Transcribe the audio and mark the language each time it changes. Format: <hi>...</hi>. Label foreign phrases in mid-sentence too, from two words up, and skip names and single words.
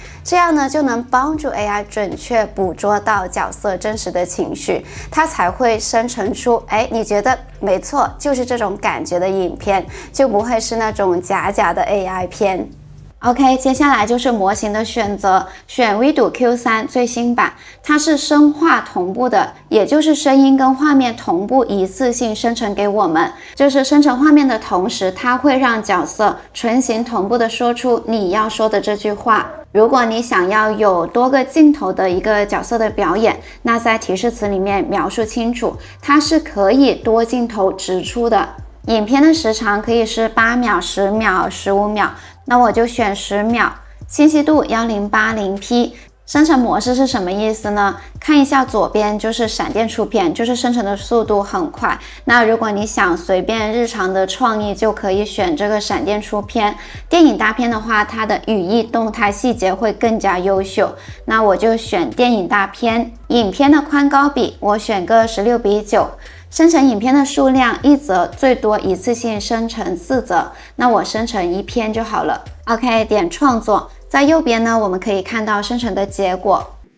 <zh>這樣呢就能幫助 AI 準確捕捉到角色真實的情緒，它才會生成出你覺得沒錯，就是這種感覺的影片，就不會是那種假的 AI 片。OK， 接下來就是模型的選擇，選 Vido Q3 最新版，它是聲畫同步的，也就是聲音跟畫面同步一次性生成給我們，就是生成畫面的同時，它會讓角色唇形同步的說出你要說的这句話。如果你想要有多個鏡頭的一個角色的表演，那在提示詞裡面描述清楚，它是可以多鏡頭直出的。影片的時長可以是8秒、10秒、15秒，那我就選10秒。清晰度 1080p。生成模式是什麼意思呢？看一下左邊就是閃電出片，就是生成的速度很快。那如果你想隨便日常的創意，就可以選這個閃電出片。電影大片的話，它的語義動態細節會更加優秀。那我就選電影大片。影片的寬高比，我選個16:9。生成影片的數量1則，最多一次性生成4則，那我生成1篇就好了。OK， 點創作，在右邊呢，我們可以看到生成的結果。</zh>